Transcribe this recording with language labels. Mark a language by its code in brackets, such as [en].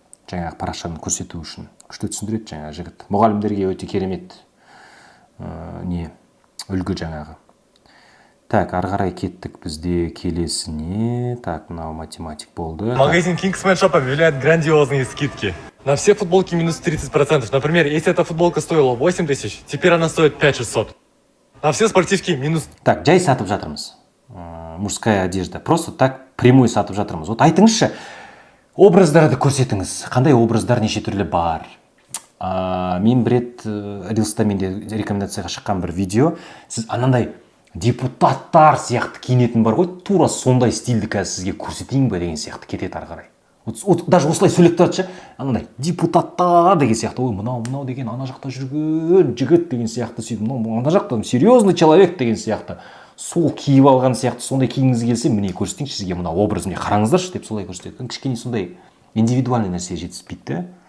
[kk] Жаңағы парақшаны көрсету үшін. Күшті түсіндіреді жаңағы жігіт. Мұғалімдерге өте керемет үлгі жаңағы. Так, ары қарай кеттік бізде келесіне. Так, мынау математик болды. [ru] Магазин Kingsman Shop объявляет грандиозные скидки. На все футболки минус 30%. Например, если эта футболка стоила 8 тысяч, теперь она стоит 5600. На все спортивки минус... [kk] Так, жай сатып жатырмыз. [ru] Мужская одежда. Просто так прямой [kk] сатып жатырмыз. Вот айтыңызшы, образдарды көрсетіңіз. Қандай образдар неше түрлі бар? Мен бір рет Рилста менде рекомендацияға шыққан бір видео. Сіз анандай депутаттар сияқты киінетін бар ғой, тура сондай стильді қазір сізге көрсетейін бе деген сияқты кетеді ары қарай. Даже осылай сөйлеп тұрады, анандай депутаттар деген сияқты, ой, мынау деген ана жақта жүрген жігіт деген сияқты сөйтіп, мынау ана жақта [ru] серьезный человек [kk] деген сияқты. Сол киіп алған сияқты, сондай киіңіз келсе, міне көрсетейінші сізге мына образ, міне қараңыздаршы деп солай көрсетеді. Кішкене сондай индивидуальный нәрсе жетіспейді.